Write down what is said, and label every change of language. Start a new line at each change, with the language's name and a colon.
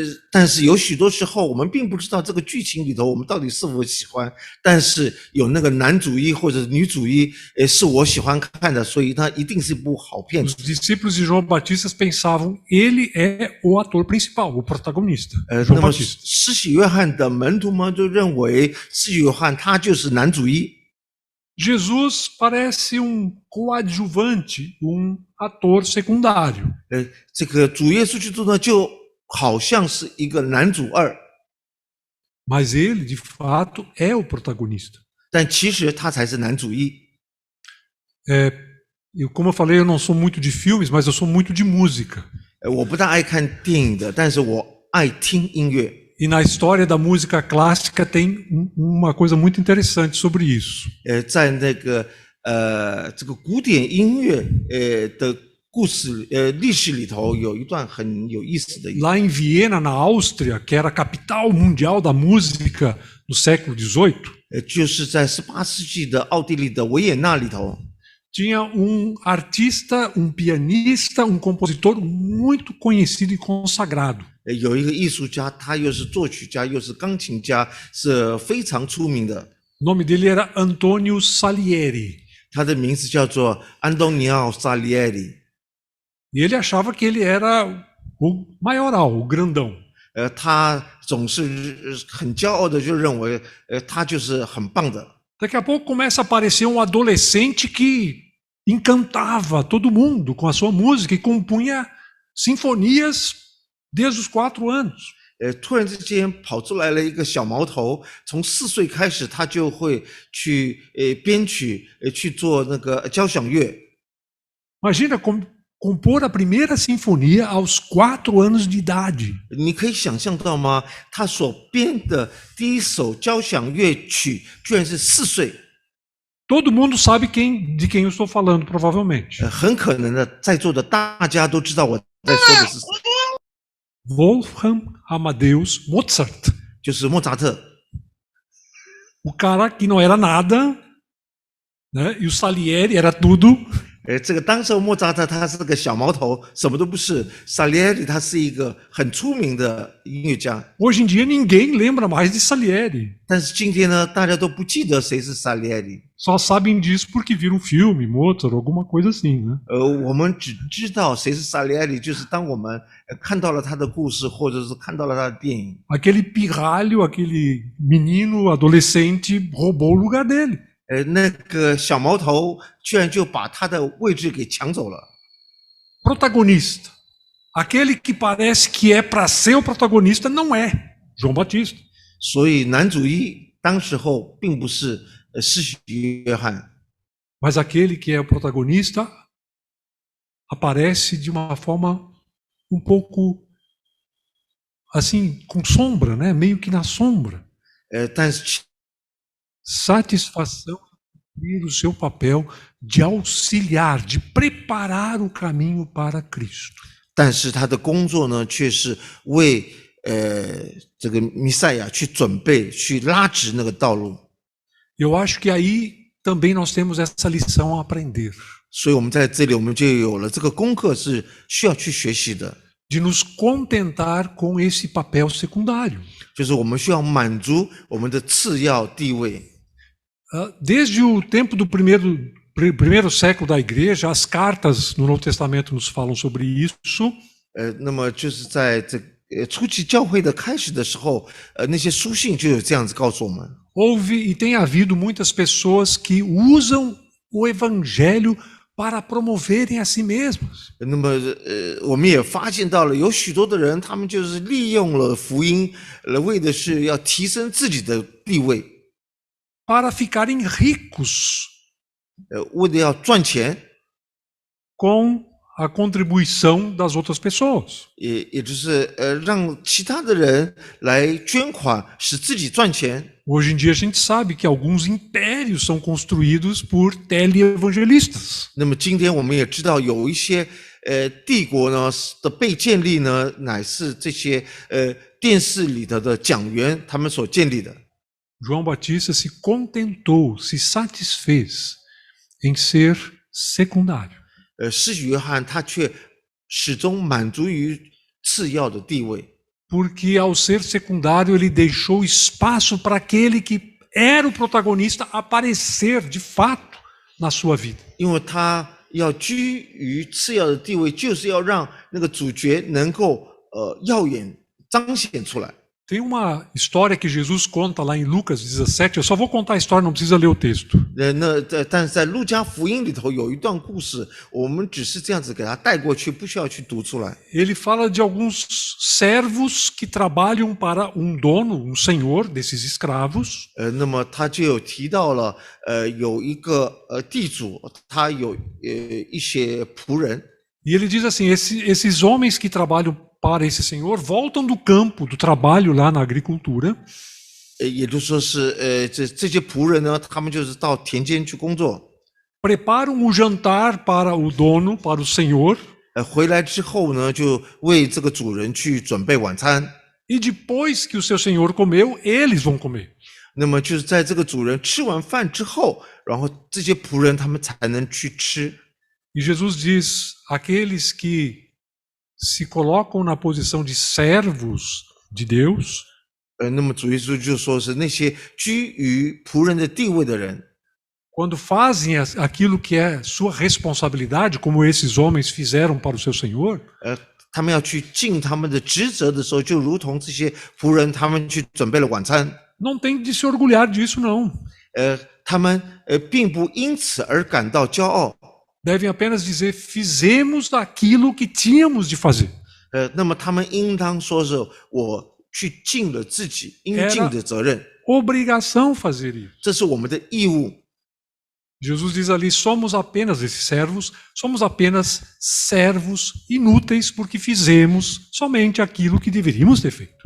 Chinese: 但是有许多时候我们并不知道这个剧情里头我们到底是否喜欢，但是有那个男主一或者女主一是我喜欢看的，所以它一定是一部好片。
Portuguese: Os discípulos de João Batista pensavam: ele é o ator principal, o protagonista.
Chinese: 那
Portuguese: João
Chinese: 么
Portuguese: Batista.
Chinese: 施洗约翰的门徒们就认为施洗约翰他就是男主一。
Portuguese: Jesus parece coadjuvante, ator secundário.
Chinese: 这个主耶稣基督呢，就好像是一个男主二，
Portuguese: Mas ele, de fato, é o protagonista.
Chinese: 但其实他才是男主一。
Portuguese: Como eu falei, eu não sou muito de filmes, mas eu sou muito de música.
Chinese: 我不大爱看电影的，但是我爱听音乐。
Portuguese: E na história da música clássica tem uma coisa muito interessante sobre isso.
Chinese: 在那个这个古典音乐的历史里头有一段很有意思的一
Portuguese: Lá em Viena, na Áustria, que era a capital mundial da música no século XVIII,
Chinese: 就是在18世纪的奥地利的维也纳里头，
Portuguese: tinha artista, pianista, compositor muito conhecido e consagrado.
Chinese: 有一个艺术家，他又是作曲家又是钢琴家，是非常出名的。
Portuguese: O nome dele era Antonio Salieri.
Chinese: 他的名字叫做安东尼奥·萨利埃里。
Portuguese: E ele achava que ele era o maioral, o grandão.
Chinese: 他总是很骄傲的就认为，他就是很棒的。
Portuguese: Daqui a pouco começa a aparecer adolescente que encantava todo mundo com a sua música e compunha sinfonias desde os 4 anos.
Chinese: 突然之间跑出来了一个小毛头，从4岁开始，他就会去编曲，去做那个交响乐。
Portuguese: Imagina compor a primeira sinfonia aos 4 anos de idade.
Chinese: 你可以想象到吗？他所编的第一首交响乐曲，居然是4岁。
Portuguese: Todo mundo sabe de quem eu estou falando, provavelmente.
Chinese: 很可能的，在座的大家都知道我在说的是谁，
Portuguese: Wolfgang Amadeus Mozart.
Chinese: 就是莫扎特。
Portuguese: O cara que não era nada, né? E o Salieri era tudo.
Chinese: 这个当时候莫扎特他是个小毛头，什么都不是。萨利埃里他是一个很出名的音乐家，
Portuguese: Hoje em dia ninguém lembra mais de Salieri.
Chinese: 但是今天呢，大家都不记得谁是萨利埃里。
Portuguese: Só sabem disso porque viram filme, Mozart, alguma coisa assim, né?
Chinese: 我们只知道谁是萨利埃里，就是当我们看到了他的故事，或者是看到了他的电影。
Portuguese: Aquele pirralho, aquele menino adolescente roubou o lugar dele.
Chinese: 那个小毛头居然就把他的位置给抢走了。
Portuguese: Protagonista. Aquele que parece que é para ser o protagonista não é João Batista.
Chinese: 所以男主一当时候并不是施洗约翰，
Portuguese: Mas aquele que é o protagonista aparece de uma forma um pouco assim, com sombra, né? Meio que na sombra.
Chinese: 但是
Portuguese: Satisfação em cumprir o seu papel de auxiliar, de preparar o caminho para Cristo.
Chinese: 但是他的工作呢，却是为这个弥赛亚去准备、去拉直那个道路。
Portuguese: Eu acho que aí também nós temos essa lição a aprender,
Chinese: 所以我们在这里，我们就有了这个功课是需要去学习的，
Portuguese: de nos contentar com esse papel secundário.
Chinese: 就是我们需要满足我们的次要地位。
Portuguese: Desde o tempo do primeiro século da igreja, as cartas no Novo Testamento nos falam sobre isso.
Chinese: 那么就是在这初期教会的开始的时候，那些书信就有这样子告诉我们。
Portuguese: Houve e tem havido muitas pessoas que usam o evangelho para promoverem a si mesmas.
Chinese: 那么我们也发现到了，有许多的人，他们就是利用了福音，为的是要提升自己的地位，
Portuguese: Para ficarem ricos
Chinese: 为了要赚钱，
Portuguese: com a contribuição das outras pessoas.
Chinese: 也就是让其他的人来捐款，使自己赚钱。
Portuguese: Hoje em dia a gente sabe que alguns impérios são construídos por teleevangelistas.
Chinese: 那么今天我们也知道，有一些帝国呢的被建立呢，乃是这些电视里头的讲员他们所建立的。
Portuguese: João Batista se contentou, se satisfez em ser secundário.
Chinese: 施洗约翰他却始终满足于次要的地位。
Portuguese: Porque ao ser secundário ele deixou espaço para aquele que era o protagonista aparecer de fato na sua vida.
Chinese: 因为他要居于次要的地位，就是要让那个主角能够耀眼彰显出来。
Portuguese: Tem uma história que Jesus conta lá em Lucas 17, eu só vou contar a história, não precisa ler o texto.
Chinese: 但是在路加福音里头有一段故事，我们只是这样子给他带过去，不需要去读出来。
Portuguese: Ele fala de alguns servos que trabalham para dono, senhor desses escravos.
Chinese: 那么他就有提到了，有一个地主，他有一些仆人。
Portuguese: E ele diz assim, esses homens que trabalham para esse senhor voltam do campo, do trabalho lá na agricultura.
Chinese: 也就是说是这些仆人呢，他们就是到田间去工作。
Portuguese: preparam o jantar para o dono, para o senhor,
Chinese: 回来之后呢，就为这个主人去准备晚餐。
Portuguese: e depois que o seu senhor comeu, eles vão comer.
Chinese: 那么就是在这个主人吃完饭之后，然后这些仆人他们才能去吃。
Portuguese: E Jesus diz: aqueles que se colocam na posição de servos de Deus,
Chinese: 那么主耶稣就说是那些居于仆人的地位的人，
Portuguese: quando fazem aquilo que é sua responsabilidade, como esses homens fizeram para o seu senhor,
Chinese: 他们要去尽他们的职责的时候，就如同这些仆人他们去准备了晚餐。
Portuguese: não tem de se orgulhar disso, não.
Chinese: 他们并不因此而感到骄傲。
Portuguese: Devem apenas dizer: fizemos aquilo que tínhamos de fazer.
Chinese: 那么他们应当说是我去尽了自己应尽的责任，
Portuguese: Obrigação fazer isso.
Chinese: 这是我们的义务。
Portuguese: Jesus diz ali: somos apenas esses servos, somos apenas servos inúteis porque fizemos somente aquilo que deveríamos ter feito.